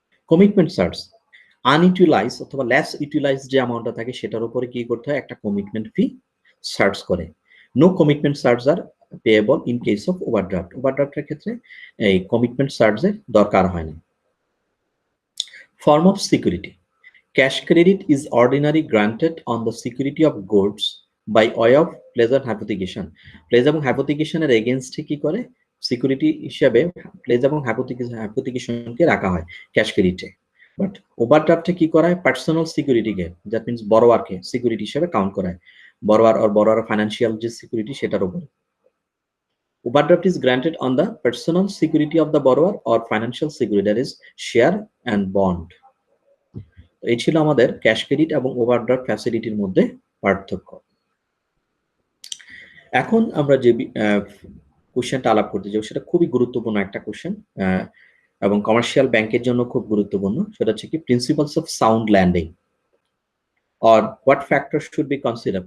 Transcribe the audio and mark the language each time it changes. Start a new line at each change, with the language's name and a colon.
Bangla: Commitment charge, আনইউটিলাইজ অথবা less utilise যে অ্যামাউন্টটা থাকে সেটার উপরে কি করতে হয়, একটা কমিটমেন্ট ফি চার্জ করে।
English: No commitment charge are payable in case of overdraft.
Bangla: ওভারড্রাফটের ক্ষেত্রে এই কমিটমেন্ট চার্জের দরকার হয় না।
English: Form of security, cash credit is ordinarily granted on the security of goods by way of pledge and hypothecation.
Bangla: Pledge এবং hypothecation এর এগেইনস্টে কি করে, সিকিউরিটি হিসেবে প্লেজ এবং হাইপোথিকেশনকে রাখা হয় ক্যাশ ক্রেডিটে। বাট ওভারড্রাফটে কি করা হয়, পার্সোনাল সিকিউরিটিকে,
English: that means
Bangla: বড়োয়ারকে সিকিউরিটি হিসেবে কাউন্ট করা হয়, বড়োয়ার ফাইন্যান্সিয়াল যে সিকিউরিটি সেটার উপরে।
English: Overdraft is granted on the personal security of the borrower or financial security, that is share and bond.
Bangla: এই ছিল আমাদের ক্যাশ ক্রেডিট এবং ওভারড্রাফট ফ্যাসিলিটির মধ্যে পার্থক্য। এখন আমরা যে কোশ্চেনটা আলাপ করতে যাবো সেটা খুবই গুরুত্বপূর্ণ একটা কোশ্চেন এবং কমার্শিয়াল ব্যাংকের জন্য খুব গুরুত্বপূর্ণ। সেটা হচ্ছে কি,
English: Principles of sound landing or what factor should be consider.